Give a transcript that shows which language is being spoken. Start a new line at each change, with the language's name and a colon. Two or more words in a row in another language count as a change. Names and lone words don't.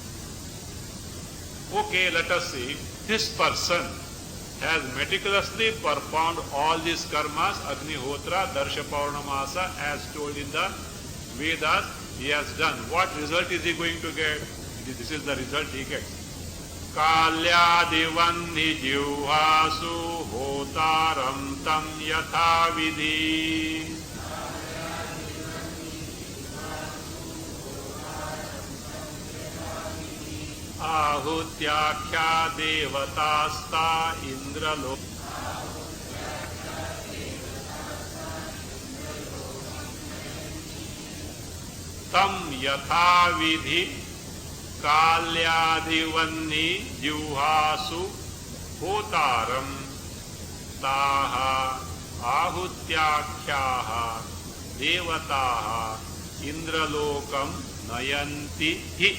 English: Okay, let us see. This person has meticulously performed all these karmas, Agnihotra, Darsha Paurnamasa, as told in the Vedas. He has done. What result is he going to get? This is the result he gets.
Sanskrit: काल्यादिवन्नि जिह्वासु होतारं तं यथा विधि. आहुत्याख्या देवतास्ता इन्द्रलो. तं यथा विधि काल्यादिवन्नि जिह्वासु होतारं ताः आहुत्याख्याः देवताः इन्द्रलोकं नयन्ति हि.